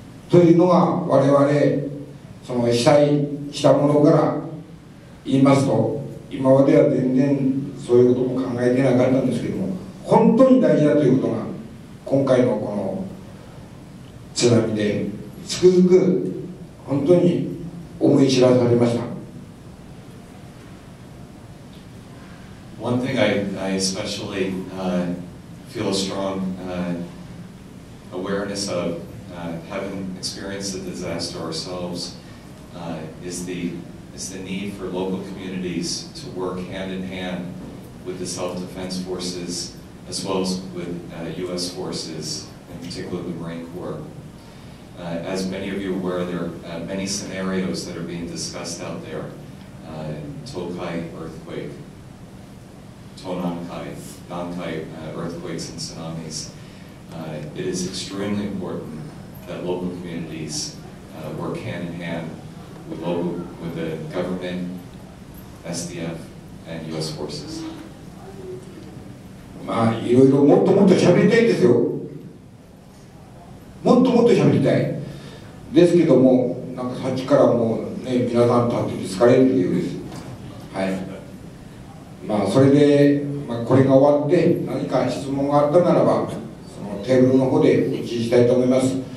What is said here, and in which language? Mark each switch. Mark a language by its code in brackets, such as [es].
[ja] というのが我々その被災したものから言いますと、今までは全然そういうことも考えてなかったんですけども、本当に大事だということが今回のこの津波でつくづく本当に思い知らされました。 [en] One thing I especially feel a strong awareness of, having experienced the disaster ourselves, is the need for local communities to work hand in hand with the self-defense forces as well as with U.S. forces, in particular the Marine Corps. As many of you are aware, there are many scenarios that are being discussed out there. Tokai earthquake, Nankai earthquakes and tsunamis. It is extremely important that local communities work hand in hand with the government, SDF, and U.S. forces. [ja] まあいろいろもっともっと喋りたいんですよ。もっともっと喋りたいですけども、なんかさっきからもうね皆さん立ってて疲れる理由です。はい。まあそれで、これが終わって何か質問があったならばそのテーブルの方でお聞きしたいと思います。